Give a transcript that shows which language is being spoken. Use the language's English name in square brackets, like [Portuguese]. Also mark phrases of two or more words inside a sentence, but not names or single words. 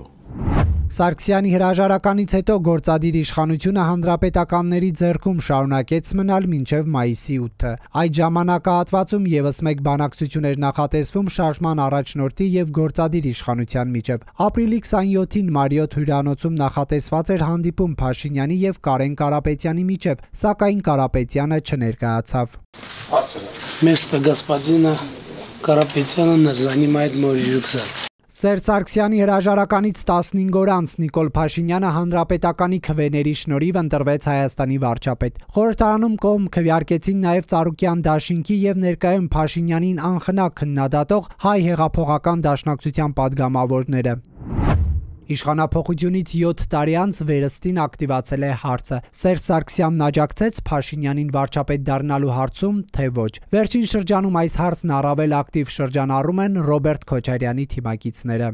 [Armenian] Սարգսյանի հրաժարականից հետո գործադիր իշխանությունը հանրապետականների ձեռքում շարունակեց մնալ մինչև մայիսի 8-ը։ Այդ ժամանակահատվածում եւս մեկ բանակցություն էր նախատեսվում շարժման առաջնորդի եւ գործադիր իշխանության միջև։ Ապրիլի 27-ին Մարիոթ հյուրանոցում նախատեսված էր հանդիպում Փաշինյանի եւ Կարեն Կարապետյանի միջև, սակայն Կարապետյանը չներկայացավ։ [Russian] Место господина Карапетяна занимает мой рюкзак։ [Armenian] Սերժ Սարգսյանի հրաժարականից 15 օր անց Նիկոլ Փաշինյանը հանրապետականի քվեների շնորհիվ ընտրվեց Հայաստանի վարչապետ։ Խորհրդարանում կողմ քվեարկեցին նաև Ծառուկյան դաշինքի եւ ներկայում Փաշինյանին անխնա քննադատող Հայ հեղափոխական դաշնակցության падգամավորները։ Իշխանափոխությունից 7 տարի անց վերստին ակտիվացել է հարցը։ Սերժ Սարգսյանն աջակցեց Փաշինյանին վարչապետ դառնալու հարցում, թե ոչ։ Վերջին շրջանում այս հարցն առավել ակտիվ շրջանառում են Ռոբերտ Քոչարյանի թիմակիցները։